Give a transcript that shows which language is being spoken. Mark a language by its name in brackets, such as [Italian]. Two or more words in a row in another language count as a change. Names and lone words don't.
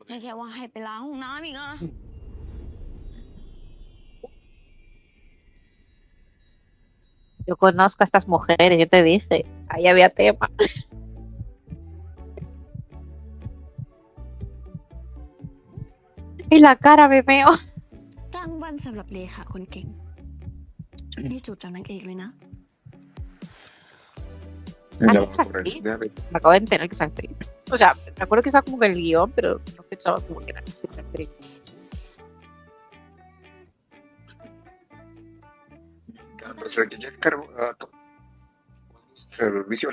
[Thai] ไม่ใช่ว่าให้ไปล้างห้องน้ำอีกอะ [Spanish] Yo conozco a estas mujeres, yo te dije. Ahí había tema. Y la cara me meo. [Thai] รางวัลสำหรับเลขาคนเก่ง นี่จูบจากนางเอกเลยนะ [Spanish] Ya Ah, va es a correr. actriz. Ya ve. Me acabo de enterar que es actriz. O sea, me acuerdo que estaba como en el guión, pero no pensaba como que era actriz. Pero se ve que ya cargó servicio.